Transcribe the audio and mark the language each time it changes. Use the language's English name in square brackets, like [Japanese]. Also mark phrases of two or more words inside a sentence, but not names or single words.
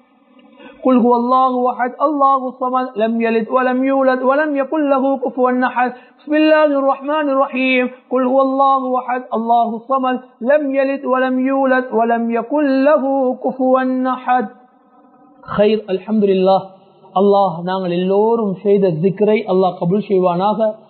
[Arabic] قل هو الله احد الله الصمد لم يلد ولم يولد ولم يكن له كفوا احد. بسم الله الرحمن الرحيم. قل هو الله احد الله الصمد لم يلد ولم يولد ولم يكن له كفوا احد. خير. الحمد لله. [Tamil] அல்லாஹ் நாங்கள் எல்லோரும் செய்த ذிக்ரை அல்லாஹ் கபூல் செய்வானாக.